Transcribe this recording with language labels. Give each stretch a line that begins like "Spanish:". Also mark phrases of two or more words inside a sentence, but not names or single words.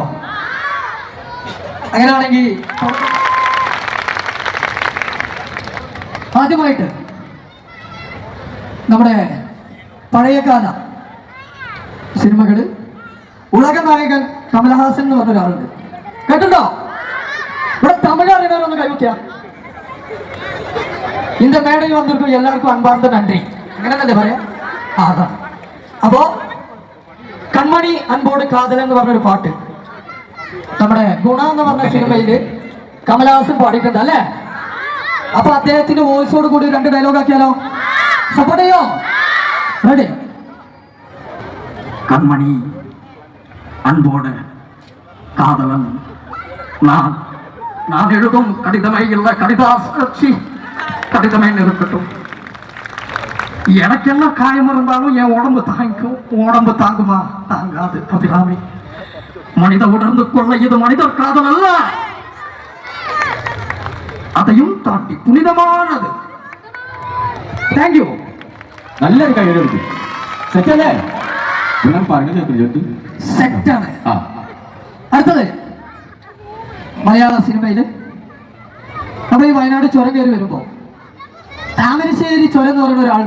Malayalam: അങ്ങനെയാണെങ്കിൽ ആദ്യമായിട്ട് നമ്മുടെ പഴയകാല സിനിമകൾ ഉലക നായകൻ കമലഹാസൻ എന്ന് പറഞ്ഞ ഒരാളുണ്ട്. കേട്ടിട്ടുണ്ടോ? ഇവിടെ തമിഴ് അറിയുന്നവരൊന്ന് കൈവയ്ക്കുക.
Tamil: இந்த மேடையில் வந்திருக்கும் எல்லாருக்கும் அன்பார்ந்த நன்றி.
Malayalam: അങ്ങനെ പറയാം. അതാണ്. അപ്പോ കൺമണി അൻപോട് കാതൽ എന്ന് പറഞ്ഞൊരു പാട്ട് നമ്മുടെ ഗുണ എന്ന് പറഞ്ഞ സിനിമയില് കമലഹാസൻ പാടിയിട്ടുണ്ട് അല്ലേ? അപ്പൊ അദ്ദേഹത്തിന്റെ വോയിസോട് കൂടി 2 ഡയലോഗ് ആക്കിയാലോ? സപ്പോർട്ട് ചെയ്യോ? റെഡി?
Tamil: கண்மணி அன்போடு காதலன் நான் எழுதும் கடிதமே இல்லை கடிதாசி கடிதமே இருக்கட்டும். எனக்கு என்ன காயம் இருந்தாலும் என் உடம்பு தாங்கும். உடம்பு தாங்குமா? தாங்காது அபிராமி. மனித உணர்ந்து கொள்ள இது மனிதர் காதல் அல்ல, அதையும் தாண்டி புனிதமானது.
English: thank you.
Malayalam: നല്ലൊരു കൈയ്യടി. സെറ്റല്ലേ? ഞാൻ പറഞ്ഞു കേട്ടു. സെറ്റാണ്. അടുത്തത് മലയാള സിനിമയില് നമ്മൾ ഈ വയനാട് ചുരം കയറി വരുമ്പോ താമരശ്ശേരി ചുരം എന്ന് പറയുന്ന ഒരാളുണ്ട്.